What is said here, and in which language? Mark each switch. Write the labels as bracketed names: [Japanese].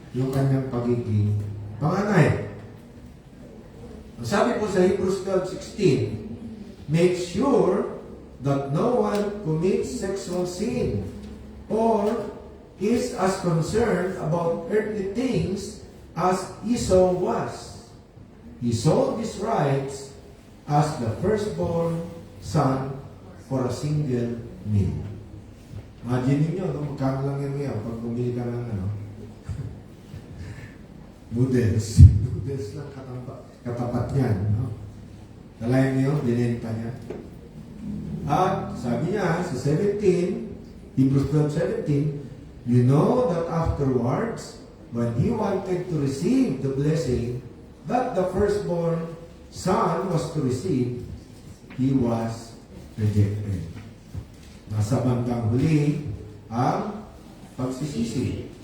[Filipino] Yung kanyang pagiging panganay. Sabi po sa [English] Hebrews 12:16, make sure that no one commits sexual sin or is as concerned about earthly things as Esau was. He sold his rights as the firstborn son for a single meal. [Filipino] Imagine niyo, no? Magkano lang yan ngayon pag bumili ka ng noodles. Noodles lang katapat niyan. No? Kalayan niyo, binenta niya. At sabi niya [English] sa 17, Hebrews 12:17, you know that afterwards, when he wanted to receive the blessing that the firstborn son was to receive, he was rejected. [Filipino] Nasa bandang huli ang pagsisisi.